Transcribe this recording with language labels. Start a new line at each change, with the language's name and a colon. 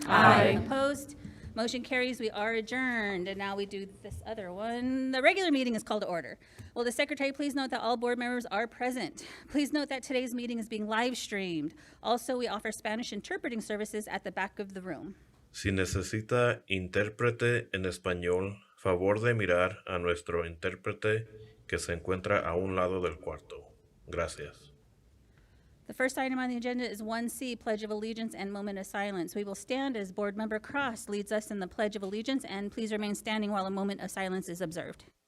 English: Aye. Opposed? Motion carries. We are adjourned. And now we do this other one. The regular meeting is called to order. Will the secretary please note that all board members are present? Please note that today's meeting is being live streamed. Also, we offer Spanish interpreting services at the back of the room.
Spanish: Si necesita intérprete en español, favor de mirar a nuestro intérprete que se encuentra a un lado del cuarto. Gracias.
English: The first item on the agenda is 1C, Pledge of Allegiance and Moment of Silence. We will stand as Board Member Cross leads us in the Pledge of Allegiance, and please remain standing while a moment of silence is observed.